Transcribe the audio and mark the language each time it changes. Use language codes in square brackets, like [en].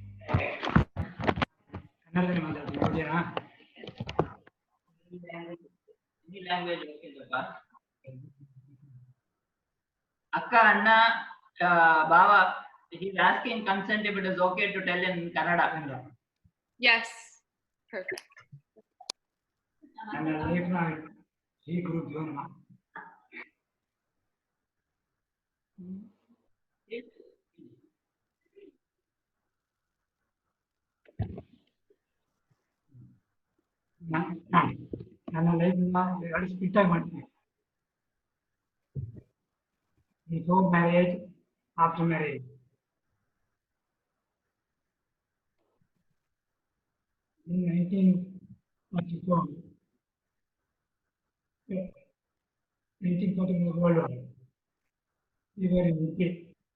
[kn] ಕನ್ನಡದಲ್ಲಿ ಮಾತಾಡ್ತೀನಿ ಓಕೆನಾ? [en] Any language okay, Dodda? Akka, Anna, Baba, he's asking consent if it is okay to tell in Kannada. Yes. Perfect. [kn] ನನ್ನ ಲೈಫ್ನ ಈ group ಜೀವನ ನನ್ನ ಲೈಫ್ನ ಎರಡು ಸ್ಪಿಟ್ ಆಗಿ ಮಾಡ್ತೀನಿ. [en] Before marriage, after marriage. In 1944, 1941 World War, we were in UK.